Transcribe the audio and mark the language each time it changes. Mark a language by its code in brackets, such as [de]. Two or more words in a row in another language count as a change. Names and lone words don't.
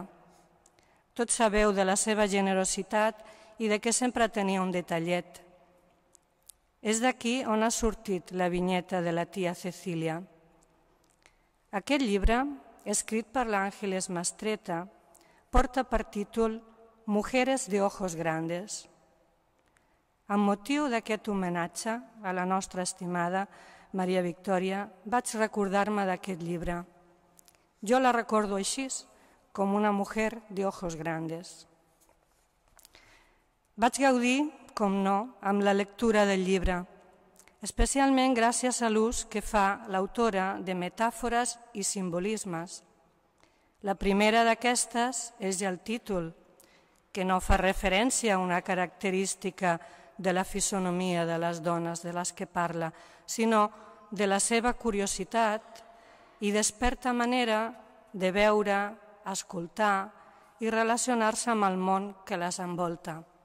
[ca] Tots sabeu de la seva generositat i de que sempre tenia un detallet. És d'aquí on ha sortit la vinyeta de la tia Cecília. Aquest llibre, escrit per l'Àngeles Mastreta, porta per títol Mujeres de ojos grandes. Amb motiu d'aquest homenatge a la nostra estimada Maria Victòria, vaig recordar-me d'aquest llibre. Jo la recordo així, com una [es] mujer de ojos grandes. [ca] Vaig gaudir, com no, amb la lectura del llibre, especialment gràcies a l'ús que fa l'autora de metàfores i simbolismes. La primera d'aquestes és ja el títol, que no fa referència a una característica de la fisonomia de les dones de les que parla, sinó de la seva curiositat i desperta manera de veure, escoltar i relacionar-se amb el món que les envolta.